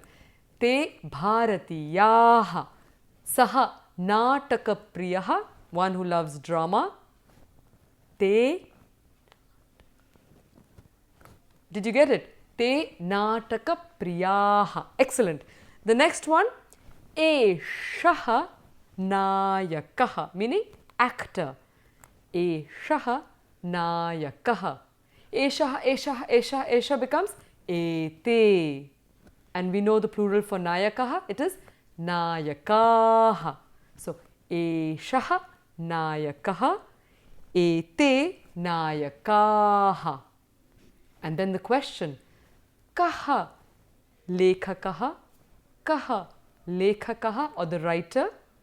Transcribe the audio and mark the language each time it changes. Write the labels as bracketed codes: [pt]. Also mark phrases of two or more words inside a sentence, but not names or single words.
[sa] ते भारतीयाः। सः नाटक प्रियः, [en] one who loves drama. Te. Did you get it? [sa] ते नाटक प्रियाः. Excellent. [en] The next one, [sa] एषः नायकः, [en] meaning actor. [sa] एषः नायकः. एषः, एषः, एष, एष becomes एते. [en] And we know the plural for Nayakaha, it is Nayakaha. [sa] So, एषः नायकः, एते नायकाः. [en] And then the question, [sa] कः लेखकः, कः लेखकः, [en] or the writer.